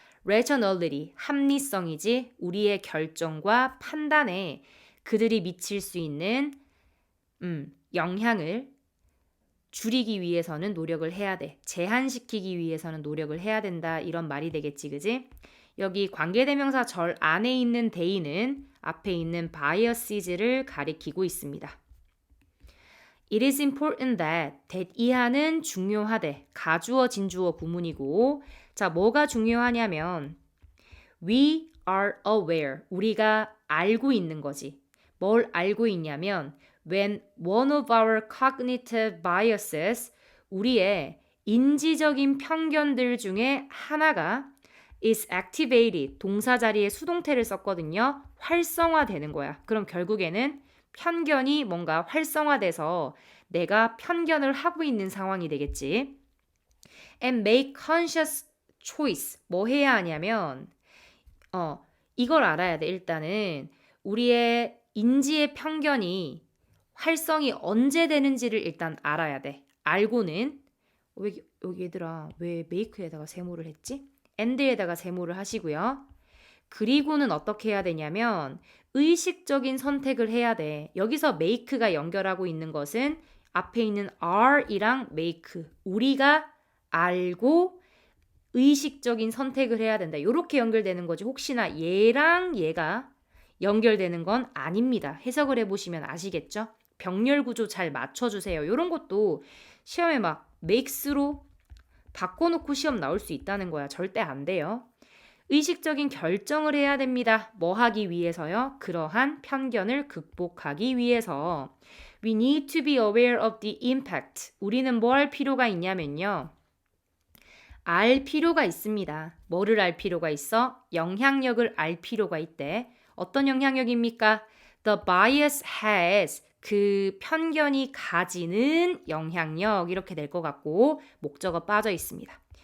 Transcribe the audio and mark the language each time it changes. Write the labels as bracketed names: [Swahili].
[Korean] rationality 합리성이지 우리의 결정과 판단에 그들이 미칠 수 있는 영향을 줄이기 위해서는 노력을 해야 돼. 제한시키기 위해서는 노력을 해야 된다. 이런 말이 되겠지, 그지? 여기 관계대명사 절 안에 있는 they는 앞에 있는 biases를 가리키고 있습니다. [English] It is important that [Korean] 이하는 중요하대. 가주어, 진주어 구문이고 자, 뭐가 중요하냐면 [English] we are aware. [Korean] 우리가 알고 있는 거지. 뭘 알고 있냐면 [English] when one of our cognitive biases [Korean] 우리의 인지적인 편견들 중에 하나가 [English] is activated [Korean] 동사 자리에 수동태를 썼거든요. 활성화되는 거야. 그럼 결국에는 편견이 뭔가 활성화돼서 내가 편견을 하고 있는 상황이 되겠지. [English] And make conscious choice. [Korean] 뭐 해야 하냐면 이걸 알아야 돼. 일단은 우리의 인지의 편견이 활성이 언제 되는지를 일단 알아야 돼. 알고는 여기 얘들아 왜 make에다가 세모를 했지? and에다가 세모를 하시고요. 그리고는 어떻게 해야 되냐면 의식적인 선택을 해야 돼. 여기서 make가 연결하고 있는 것은 앞에 있는 are이랑 make 우리가 알고 의식적인 선택을 해야 된다. 이렇게 연결되는 거지. 혹시나 얘랑 얘가 연결되는 건 아닙니다. 해석을 해보시면 아시겠죠? 병렬 구조 잘 맞춰주세요. 이런 것도 시험에 막 makes로 바꿔놓고 시험 나올 수 있다는 거야. 절대 안 돼요. 의식적인 결정을 해야 됩니다. 뭐 하기 위해서요? 그러한 편견을 극복하기 위해서. [English] We need to be aware of the impact. [Korean] 우리는 뭐 할 필요가 있냐면요. 알 필요가 있습니다. 뭐를 알 필요가 있어? 영향력을 알 필요가 있대. 어떤 영향력입니까? [English] The bias has [Korean] 그 편견이 가지는 영향력 이렇게 될 것 같고 목적어 빠져 있습니다.